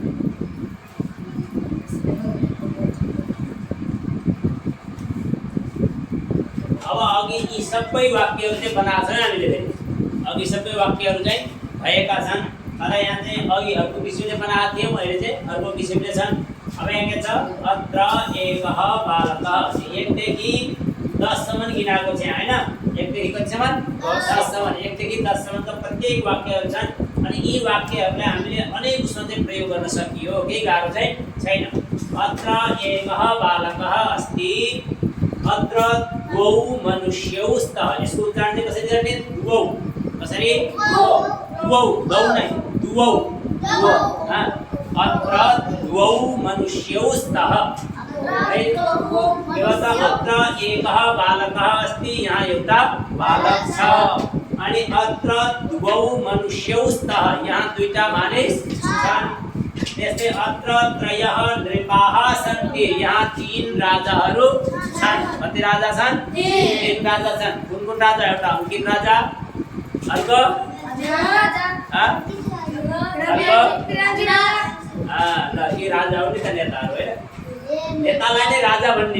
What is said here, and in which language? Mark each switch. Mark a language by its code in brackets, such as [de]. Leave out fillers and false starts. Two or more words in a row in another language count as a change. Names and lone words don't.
[ne] अब अघि यी सबै वाक्यहरू चाहिँ बनाएको छन् हामीले अघि सबै वाक्यहरू चाहिँ भएका छन् तर यहाँ चाहिँ अघि अर्को किसिमले बनाएको थियौँ अहिले चाहिँ अर्को किसिमले छन् अब यहाँ के छ [sa] अत्र एकः बालकः [ne] 1 देखि 10 सम्म गिनाएको छ हैन 1 देखि कतिसम्म 10 सम्म 1 देखि 10 सम्मका प्रत्येक वाक्यहरू छन् अनि यी वाक्यहरूलाई हामीले अनेक उसमा चाहिँ प्रयोग गर्न सकियो केही गाह्रो चाहिँ छैन [sa] अत्र एकः बालकः अस्ति अत्र द्वौ मनुष्यौ स्तः [ne] यसको उच्चारण चाहिँ कसरी गर्ने द्वौ कसरी [sa] द्वौ द्वौ [ne] नै द्वौ [sa] अत्र द्वौ मनुष्यौ स्तः अत्र एकः बालकः अस्ति [ne] यहाँ एउटा बालक छ अनि [sa] अत्र द्वौ मनुष्यौ स्तः [ne] यहाँ दुईटा मानिस छन् त्यस्तै [sa] अत्र त्रयः नृपाः सन्ति [ne] यहाँ 3 राजाहरू छन् कति राजा छन् 3 राजा छन् कुन राजा एउटा अंकित राजा अर्को ल यी राजाहरू नि त नेताहरू हैन नेतालाई नै राजा भन्ने